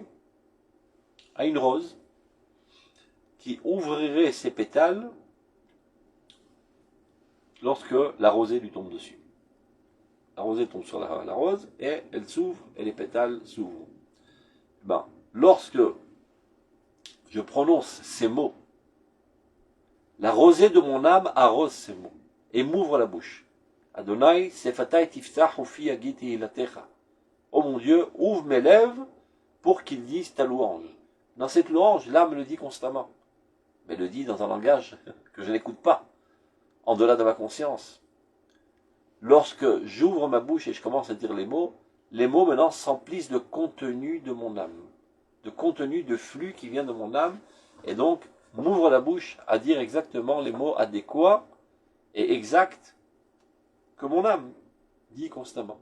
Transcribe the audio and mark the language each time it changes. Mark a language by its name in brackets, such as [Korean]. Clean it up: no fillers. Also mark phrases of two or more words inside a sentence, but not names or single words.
[French] À une rose qui ouvrirait ses pétales lorsque la rosée lui tombe dessus. La rosée tombe sur la rose et elle s'ouvre et les pétales s'ouvrent. Lorsque je prononce ces mots, la rosée de mon âme arrose ces mots et m'ouvre la bouche. [Hebrew] אדני, שפתי תפתח ופי יגיד תהלתך. [French] Oh mon Dieu, ouvre mes lèvres pour qu'ils disent ta louange. Dans cette louange, l'âme le dit constamment, mais le dit dans un langage que je n'écoute pas, en delà de ma conscience. Lorsque j'ouvre ma bouche et je commence à dire les mots maintenant s'emplissent de contenu de mon âme, de contenu, de flux qui vient de mon âme, et donc m'ouvre la bouche à dire exactement les mots adéquats et exacts que mon âme dit constamment.